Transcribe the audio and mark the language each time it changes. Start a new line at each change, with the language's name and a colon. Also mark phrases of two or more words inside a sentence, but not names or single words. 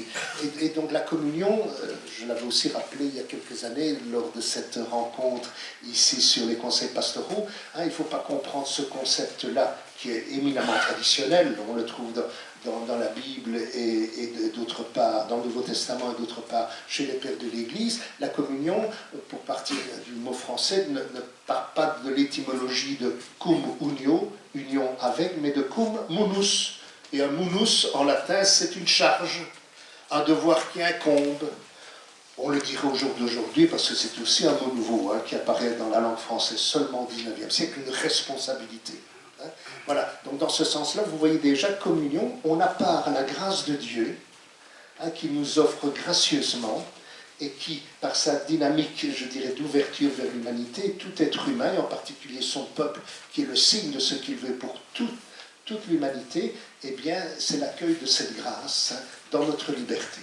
French: Et donc la communion, je l'avais aussi rappelé il y a quelques années, lors de cette rencontre ici sur les conseils pastoraux, il ne faut pas comprendre ce concept-là qui est éminemment traditionnel, on le trouve dans la Bible et d'autre part, dans le Nouveau Testament et d'autre part chez les pères de l'Église. La communion, pour partir du mot français, ne part pas de l'étymologie de
Latin: cum unio,
French: union avec, mais de
Latin: cum munus.
French: Et un munus, en latin, c'est une charge, un devoir qui incombe. On le dirait au jour d'aujourd'hui, parce que c'est aussi un mot nouveau qui apparaît dans la langue française seulement au XIXe siècle, une responsabilité. Voilà, donc dans ce sens-là, vous voyez déjà, communion, on a part à la grâce de Dieu, qui nous offre gracieusement, et qui, par sa dynamique, je dirais, d'ouverture vers l'humanité, tout être humain, et en particulier son peuple, qui est le signe de ce qu'il veut pour toute l'humanité, eh bien, c'est l'accueil de cette grâce dans notre liberté.